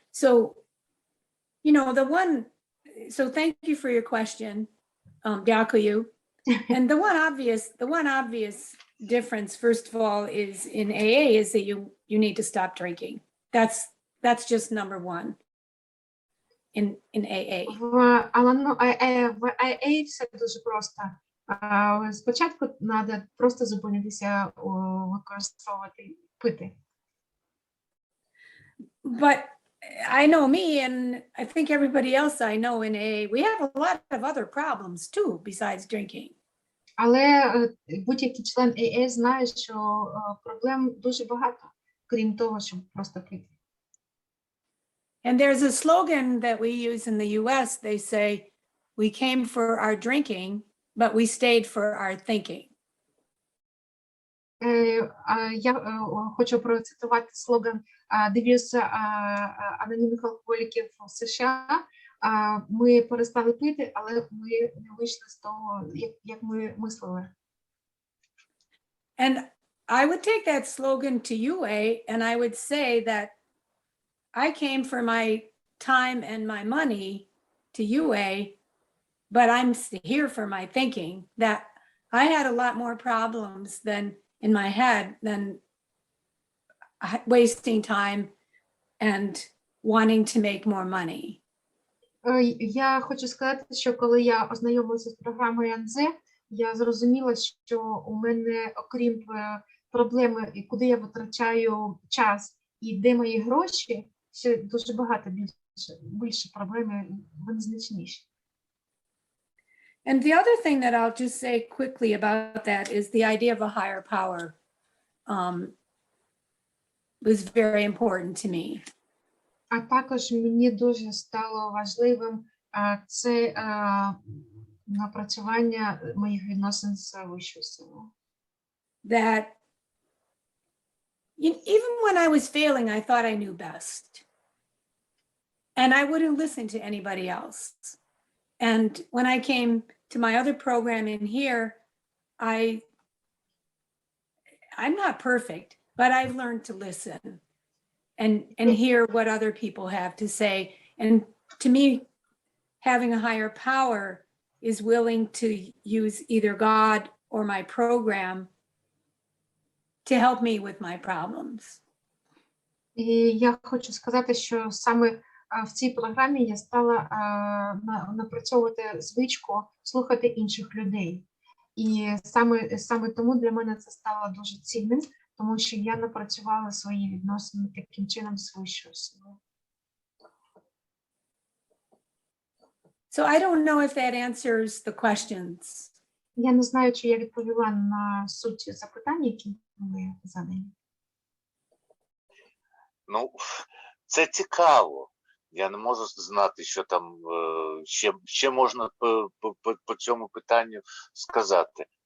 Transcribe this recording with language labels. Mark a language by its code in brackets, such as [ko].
[en] So, thank you for your question, Dyakuyu. And the one obvious difference, first of all, is in AA is that you need to stop drinking. That's just number one in AA. [uk] В AA все дуже просто. Спочатку треба просто зупинитися використовувати пити. [en] But I know me, and I think everybody else I know in AA, we have a lot of other problems too, besides drinking. [uk] Але будь-який член AA знає, що проблем дуже багато, крім того, щоб просто пити. [en] And there's a slogan that we use in the US. They say, we came for our drinking, but we stayed for our thinking. [uk] Я хочу процитувати слоган девіз анонімних алкоголіків в США. Ми перестали пити, але ми не вийшли з того, як ми мислили. [en] And I would take that slogan to UA, and I would say that I came for my time and my money to UA, but I'm here for my thinking. That I had a lot more problems than in my head than wasting time and wanting to make more money. [uk] Я хочу сказати, що коли я ознайомилася з програмою АНЗ, я зрозуміла, що у мене, окрім проблеми, куди я витрачаю час і де мої гроші, ще дуже багато більше проблеми, вони значніші. [en] And the other thing that I'll just say quickly about that is the idea of a higher power was very important to me. [uk] А також мені дуже стало важливим це напрацювання моїх відносин з вищою силою. [en] That even when I was failing, I thought I knew best. And I wouldn't listen to anybody else. And when I came to my other program in here, I'm not perfect, but I've learned to listen and hear what other people have to say. And to me, having a higher power is willing to use either God or my program to help me with my problems. [uk] І я хочу сказати, що саме в цій програмі я стала напрацьовувати звичку слухати інших людей. І саме тому для мене це стало дуже цінним, тому що я напрацювала свої відносини таким чином з вищою силою. [en] So I don't know if that answers the questions. [uk] Я не знаю, чи я відповіла на суть запитань, які були задані. Ну, це цікаво. Я не можу знати, що там ще можна по цьому питанню сказати.